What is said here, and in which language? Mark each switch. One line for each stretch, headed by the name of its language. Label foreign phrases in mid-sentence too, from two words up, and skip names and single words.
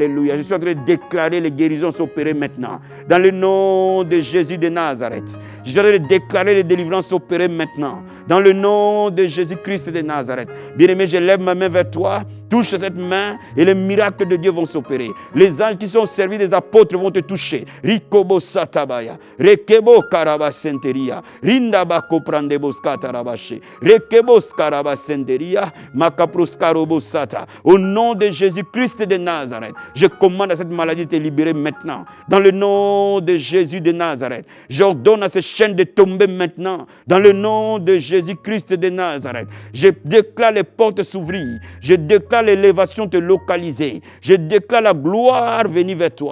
French: Je suis en train de déclarer les guérisons s'opérer maintenant, dans le nom de Jésus de Nazareth. Je suis en train de déclarer les délivrances s'opérer maintenant, dans le nom de Jésus-Christ de Nazareth. Bien-aimé, je lève ma main vers toi, touche cette main et les miracles de Dieu vont s'opérer. Les anges qui sont au service des apôtres vont te toucher. Rikobo Satabaya, Rekebo Karabasenteria, Rindabako Prandebos Katarabache, Rekebos Karabasenteria, Makapruskarobo Sata. Au nom de Jésus-Christ de Nazareth, je commande à cette maladie de te libérer maintenant. Dans le nom de Jésus de Nazareth, j'ordonne à ces chaînes de tomber maintenant. Dans le nom de Jésus-Christ de Nazareth, je déclare les portes s'ouvrir. Je déclare l'élévation te localiser. Je déclare la gloire venir vers toi.